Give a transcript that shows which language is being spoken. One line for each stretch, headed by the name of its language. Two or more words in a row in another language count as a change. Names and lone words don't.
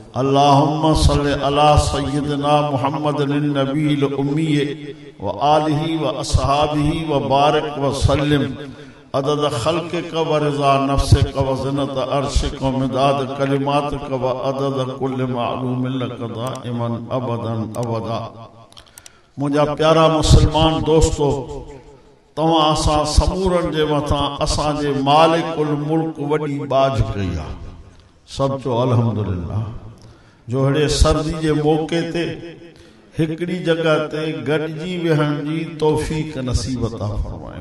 Arabic: اللهم صل على سيدنا محمد النبي الأمي وآله وأصحابه وبارك وسلم عدد خلقك ورضا نفسك وزنة عرشك ومداد كلماتك وعدد كل معلوم لك دائما أبدا أبدا.
Sindhi: मुझा प्यारा मुसलमान दोस्तो, तव्हां असां समूरनि जे मथां असांजे
Arabic: مالك الملك
Sindhi: वॾी बाज कई आहे। सभु चओ अल्हम्दुलिल्लाह। जो अहिड़े सर्दी जे मौक़े ते हिकिड़ी जॻह ते गॾिजी वेहण जी तौफ़ीक़ नसीब अता फरमाए।